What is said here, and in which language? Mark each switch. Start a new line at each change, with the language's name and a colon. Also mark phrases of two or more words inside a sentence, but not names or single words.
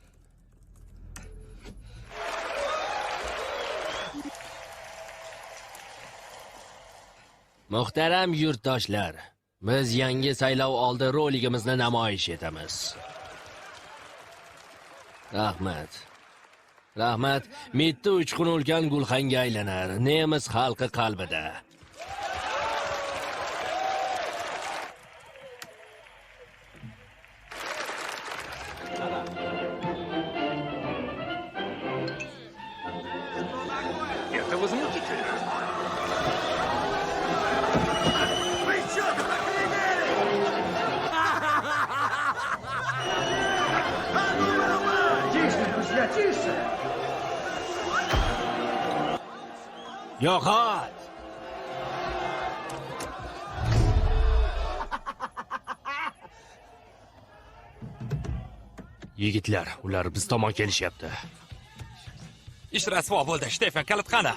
Uzbek: Muhtaram yurtdoshlar, biz yangi saylov oldi roligimizni namoyish etamiz. Rahmat. Rahmat, mitti uchqun ulkan gulxanga aylanar, nemis xalqi qalbida.
Russian: Это возмутительно. Тише, друзья, тише!
Uzbek: Yo'qot! Yigitlar, ular biz tomon kelishyapti. Ish rasvo bo'ldi. Stefan, kalit qani?